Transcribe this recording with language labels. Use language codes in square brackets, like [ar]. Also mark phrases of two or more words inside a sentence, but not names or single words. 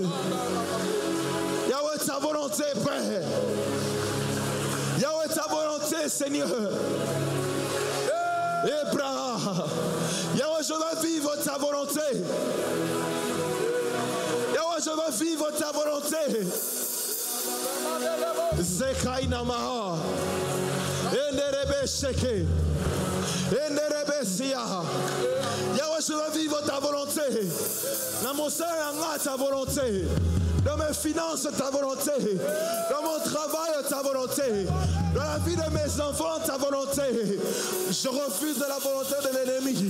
[fr] Yahweh, ta volonté, Père. Yahweh, ta volonté, Seigneur. Abraham. Yahweh, je veux vivre ta volonté. Yahweh, je veux vivre ta volonté. Zekaina maha. Enderebe sheke. Enderebe siya. Yahweh, je veux vivre ta volonté. Dans mon sein, ta volonté. Dans mes finances, ta volonté. Dans mon travail, ta volonté. Dans la vie de mes enfants, ta volonté. Je refuse la volonté de l'ennemi.